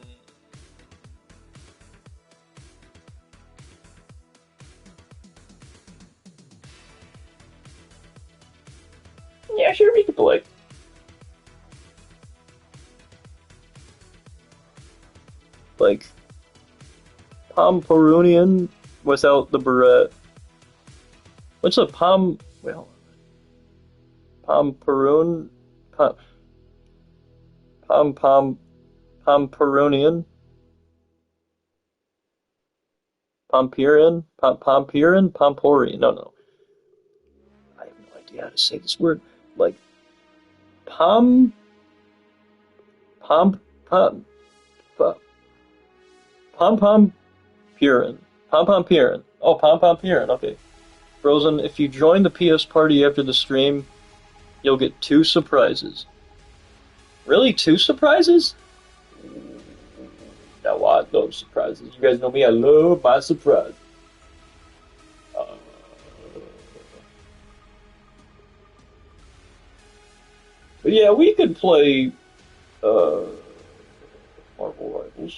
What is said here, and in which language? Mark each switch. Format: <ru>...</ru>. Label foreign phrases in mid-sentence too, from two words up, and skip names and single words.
<en>Yeah, sure, we can play. Like, Pomperunian without the beret. What's a Pom... Well... Pomperun... Pom... Pomperunian? Pomperian? Pomporian? No. I have no idea how to say this word. Like, Pom... Pom... Pom... Pom-Pom-Purin. Pom-Pom-Purin. Oh, Pom-Pom-Purin, okay. Frozen, if you join the PS party after the stream, you'll get 2 surprises. Really? 2 surprises? No, I love surprises. You guys know me, I love my surprise. Uh, but yeah, we could play Marvel Rivals.</en>